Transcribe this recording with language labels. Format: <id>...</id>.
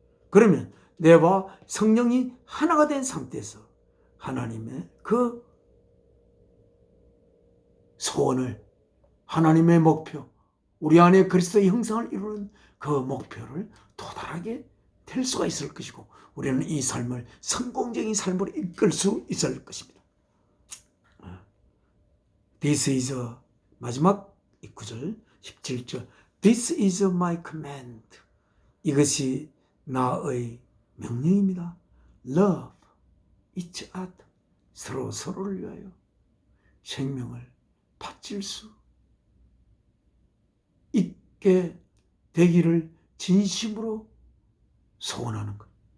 <ko>그러면 내와 성령이 하나가 된 상태에서 하나님의 그 소원을, 하나님의 목표, 우리 안에 그리스도의 형상을 이루는 그 목표를 도달하게 될 수가 있을 것이고, 우리는 이 삶을 성공적인 삶으로 이끌 수 있을 것입니다.</ko> <en>This is</en> <ko>마지막 9절 17절</ko> <en>This is my command.</en> <ko>이것이 나의 명령입니다.</ko> <en>Love each other.</en> <ko>서로 서로를 위하여 생명을 바칠 수 있게 되기를 진심으로 소원하는 것.</ko>